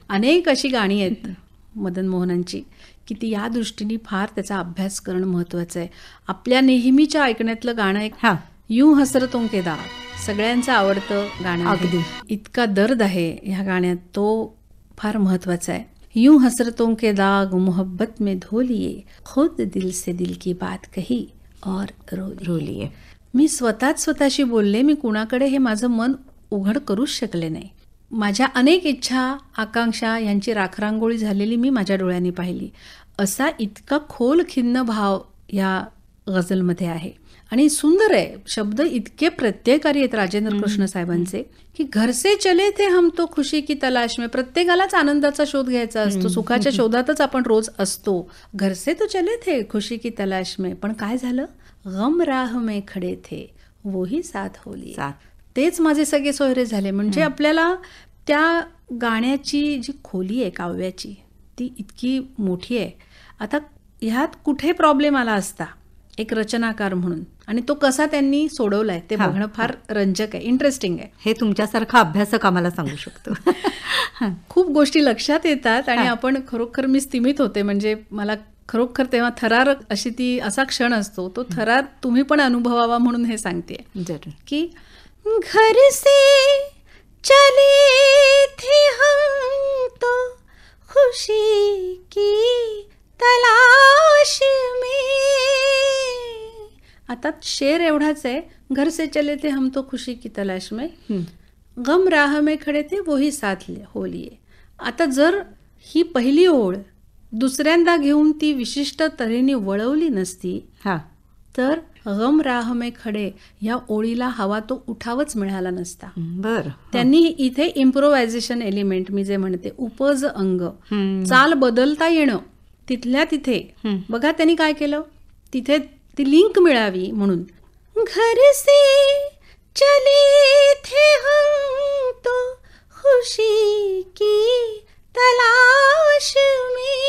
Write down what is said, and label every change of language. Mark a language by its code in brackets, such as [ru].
[mr] अनेक अशी गाणी आहेत मदन मोहनांची की ती या दृष्टीने फार त्याचा अभ्यास करणं महत्वाचं आहे. आपल्या नेहमीच्या ऐकण्यातलं गाणं एक [hi] यूं हसरतों के दाग, [mr] सगळ्यांचं आवडतं गाणं. अगदी इतका दर्द आहे ह्या गाण्यात, तो फार महत्वाचा आहे. [hi] यूं हसरतों के दाग मोहब्बत में धो लिए, खुद दिल से दिल की बात कही और रो लिए. [mr] मी स्वतःशी बोलले, मी कुणाकडे हे माझं मन उघड करूच शकले नाही. माझ्या अनेक इच्छा आकांक्षा यांची राखरांगोळी झालेली मी माझ्या डोळ्यांनी पाहिली. असा इतका खोल खिन्न भाव या गझलमध्ये आहे. आणि सुंदर आहे. शब्द इतके प्रत्ययकारी आहेत राजेंद्र कृष्ण साहेबांचे की [hi] घर से चले थे हम तो खुशी की तलाश में. [mr] प्रत्येकालाच आनंदाचा शोध घ्यायचा असतो, सुखाच्या शोधातच आपण रोज असतो. [hi] घर से तो चले थे खुशी की तलाश में, [mr] पण काय झालं? [hi] गम राह में खडे थे वोही साथ हो लिए. [mr] तेच माझे सगळे सोयरे झाले. म्हणजे आपल्याला त्या गाण्याची जी खोली आहे काव्याची ती इतकी मोठी आहे. आता ह्यात कुठे प्रॉब्लेम आला असता एक रचनाकार म्हणून, आणि तो कसा त्यांनी सोडवलाय ते बघणं फार रंजक आहे, इंटरेस्टिंग आहे. हे तुमच्यासारखा अभ्यासक आम्हाला सांगू शकतो. खूप गोष्टी लक्षात येतात आणि आपण खरोखर मी स्तिमित होते. म्हणजे मला खरोखर तेव्हा थरार अशी ती असा क्षण असतो, तो थरार तुम्ही पण अनुभवावा म्हणून हे सांगते की [hi] घर से चले थे हम तो खुशी की तलाश में. [mr] आता शेर एवढाच आहे, [hi] घर से चले थे हम तो खुशी की तलाश में, गम राह में खडे थे वही साथ हो लिए. [mr] आता जर ही पहिली ओळ दुसऱ्यांदा घेऊन ती विशिष्ट तऱ्हेने वळवली नसती तर [hi] गम राह में खडे [mr] या ओळीला हवा तो उठावच मिळाला नसता. त्यांनी इथे इम्प्रोव्हायझेशन एलिमेंट, मी जे म्हणते उपज अंग, चाल बदलता येणं तिथल्या तिथे बघा त्यांनी काय केलं, तिथे ती लिंक मिळावी म्हणून. [hi] घर से चले थे हम तो खुशी की तलाश में.